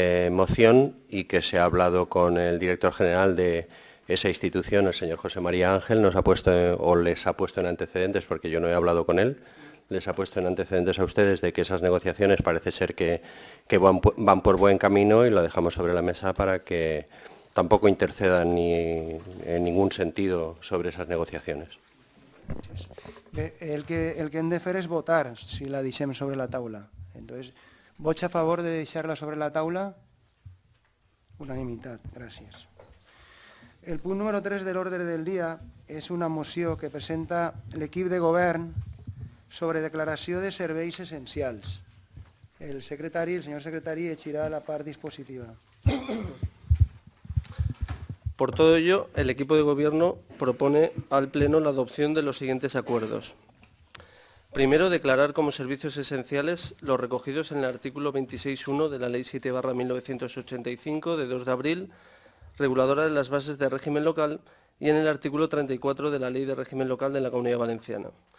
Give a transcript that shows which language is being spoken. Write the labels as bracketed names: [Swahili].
[Spanish] moción y que se ha hablado con el director general de esa institución, el señor José María Ángel, les ha puesto en antecedentes, porque yo no he hablado con él, les ha puesto en antecedentes a ustedes de que esas negociaciones parece ser que van por buen camino y lo dejamos sobre la mesa para que tampoco intercedan ni en ningún sentido sobre esas negociaciones. [Catalan] El que hem de fer és votar si la deixem sobre la taula. [Spanish] Entonces, [Catalan] vots a favor de deixar-la sobre la taula? Unanimitat, gràcies. El punt número 3 de l'ordre del dia és una moció que presenta l'equip de govern sobre declaració de serveis essencials. El senyor secretari llegirà la part dispositiva. [Spanish] Por todo ello, el equipo de Gobierno propone al Pleno la adopción de los siguientes acuerdos. Primero, declarar como servicios esenciales los recogidos en el artículo 26.1 de la Ley 7/1985 de 2 de abril, reguladora de las bases de régimen local, y en el artículo 34 de la Ley de Régimen Local de la Comunidad Valenciana.